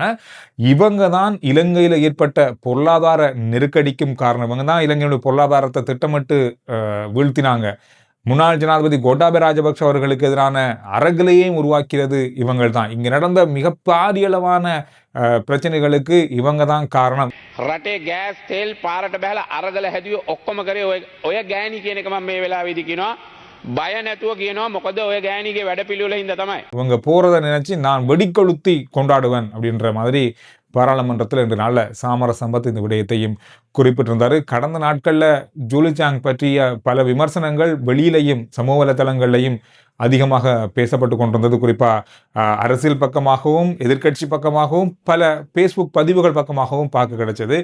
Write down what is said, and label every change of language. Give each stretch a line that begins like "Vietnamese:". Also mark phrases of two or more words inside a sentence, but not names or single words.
Tamil: இவங்க தான் இலங்கையில ஏற்பட்ட பொருளாதார நெருக்கடிக்கும் காரணம். இவங்க தான் இலங்கையுடைய பொருளாதாரத்தை திட்டமிட்டு வீழ்த்தினாங்க. முன்னாள் ஜனாதிபதி கோட்டாபய ராஜபக்ஷ அவர்களுக்கு எதிரான அரங்கலையும் உருவாக்கிறது இவங்கள் தான். இங்க நடந்த மிக பாரியளவான பிரச்சனைகளுக்கு இவங்க தான் காரணம்.
Sinhala: රටේ ගෑස් තෙල් පාරට බහලා අරගල හැදුවේ ඔක්කොම කරේ ඔය ගෑණි කියන එක මම මේ වෙලාවේදී කියනවා. බය නැතුව කියනවා, මොකද ඔය ගෑණිගේ වැඩපිළිවෙල හින්දා තමයි.
Tamil: இவங்க போறதை நினைச்சு நான் வெடிக்கொளுத்தி கொண்டாடுவேன் அப்படின்ற மாதிரி பாராளுமன்றத்தில் 2 நாள்ல சாமர சம்பத் இந்த விடயத்தையும் குறிப்பிட்டிருந்தாரு. கடந்த நாட்கள்ல ஜூலி சாங் பற்றிய பல விமர்சனங்கள் வெளியிலையும் சமூக வலைதளங்கள்லையும் அதிகமாக பேசப்பட்டு கொண்டிருந்தது. குறிப்பா அரசியல் பக்கமாகவும் எதிர்கட்சி பக்கமாகவும் பல பேஸ்புக் பதிவுகள் பக்கமாகவும் பார்க்க கிடைச்சது.